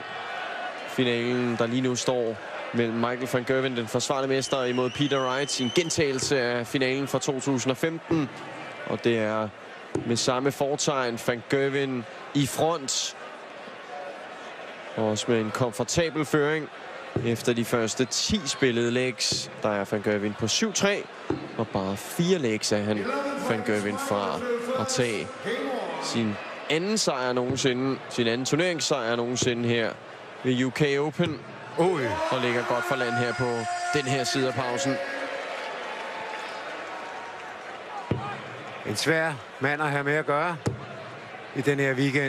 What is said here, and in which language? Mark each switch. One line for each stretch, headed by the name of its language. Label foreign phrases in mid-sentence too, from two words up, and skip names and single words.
Danish: Finalen, der lige nu står mellem Michael van Gerwen, den forsvarende mester, imod Peter Wright i en gentagelse af finalen fra 2015. Og det er med samme fortegn van Gerwen i front. Også med en komfortabel føring. Efter de første 10 spillede legs, der er van Gerwen på 7-3, og bare 4 legs er han van Gerwen fra at tage sin anden sejr nogensinde, sin anden turneringssejr nogensinde her ved UK Open. Og ligger godt for land her på den her side af pausen. En svær mand at have med at gøre i den her weekend.